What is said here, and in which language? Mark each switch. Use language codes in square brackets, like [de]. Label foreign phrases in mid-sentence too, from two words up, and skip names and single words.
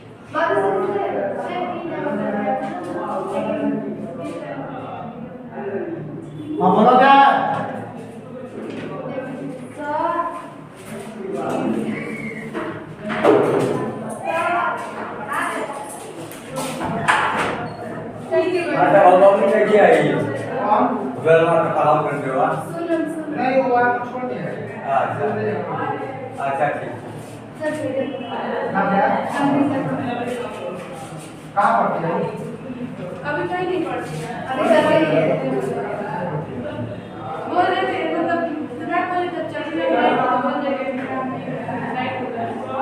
[hi] हाँ बोलो क्या? [id] ada ngomongin lagi ya ini. [hi] कौन? [id] Velmar kalau berdua. [hi] नहीं वो आप छोड़ दिया है। अच्छा ठीक। हाँ क्या? कहाँ पढ़ते हैं? अभी कहीं नहीं पढ़ती है। अभी कर रही है। बोल रहे थे मतलब विराट कोहली जब चली गई तो बोल रहे थे राइट हो गया।